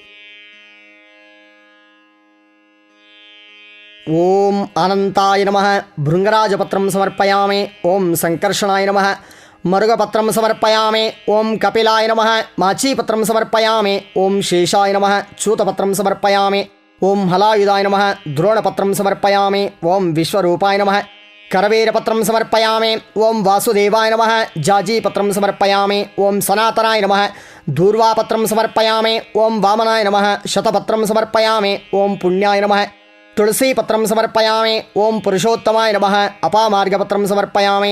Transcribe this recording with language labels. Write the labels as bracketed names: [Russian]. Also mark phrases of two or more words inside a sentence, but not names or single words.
[Sanskrit] ఓం అనంతాయ నమః భృంగరాజపత్రం సమర్పయామి. ఓం సంకర్షణాయ నమః మరుగపత్రం సమర్పయామి. ఓం కపిలాయ నమః మాచీపత్రం సమర్పయామి. ఓం శేషాయ నమః చూతపత్రం సమర్పయామి. ఓం హలాయుధాయ నమః ద్రోణపత్రం సమర్పయామి. ఓం విశ్వరూపాయ నమః करवेरपत्रं समर्पयामि। ओं वासुदेवाय नमः। जाजीपत्रं समर्पयामि। ओं सनातनाय नमः। दूर्वापत्रं समर्पयामि। ओं वामनाय नमः। शतपत्रं समर्पयामि। ओं पुण्याय नमः। तुलसीपत्रं समर्पयामि। ओं पुरुषोत्तमाय नमः। अपामार्गपत्रं समर्पयामि।